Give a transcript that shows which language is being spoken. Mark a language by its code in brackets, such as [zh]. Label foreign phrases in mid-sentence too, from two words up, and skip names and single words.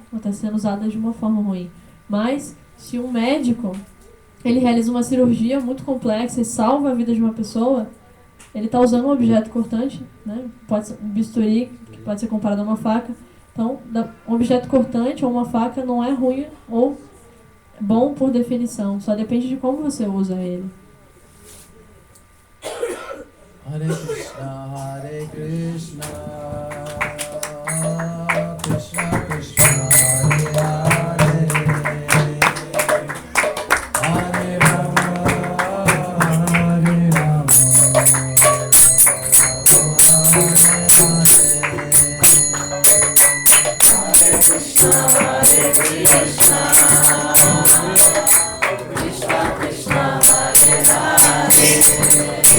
[pt] Ela está sendo usada de uma forma ruim. Mas, se um médico ele realiza uma cirurgia muito complexa e salva a vida de uma pessoa, ele está usando um objeto cortante, né? Pode ser um bisturi, que pode ser comparado a uma faca. Então, um objeto cortante ou uma faca não é ruim ou bom por definição. Só depende de como você usa ele. [sa] हरे कृष्ण कृष्ण कृष्ण हरे हरे, हरे राम हरे राम हरे कृष्ण हरे कृष्ण कृष्ण कृष्ण हरे हरे.